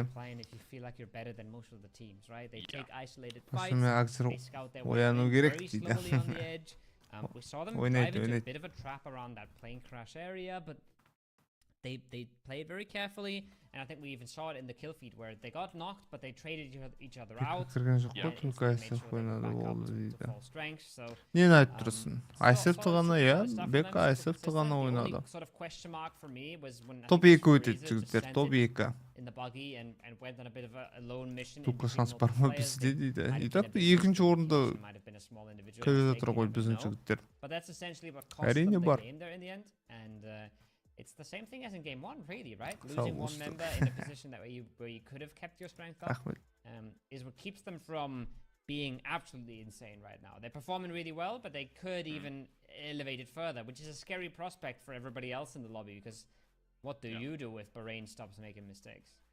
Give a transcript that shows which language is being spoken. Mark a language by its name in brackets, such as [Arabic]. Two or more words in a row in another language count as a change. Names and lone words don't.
[English] If you feel like you're better than most of the teams, right? They take isolated fights. AXZCER They scout their way very slowly on the edge. We saw them dive into a bit of a trap around that plane crash area, but they played very carefully, and I think we even saw it in the kill feed where they got knocked, but they traded each other out. [Kazakh] Нені айтып тұрсың? IESF-ті ғана, иә? BEKA IESF-ті ғана ойнады. Топ 2 өтеді жігіттер, топ 2. Тұқышанс бар ма бізде дейді. Итак, екінші орында көзі тұра ғой біздің жігіттер. Әрине бар. [English] It's the same thing as in game 1, really, right? Losing 1 member in a position where you could have kept your strength up is what keeps them from being absolutely insane right now. They're performing really well, but they could even elevate it further, which is a scary prospect for everybody else in the lobby, because what do you do if Bahrain stops making mistakes?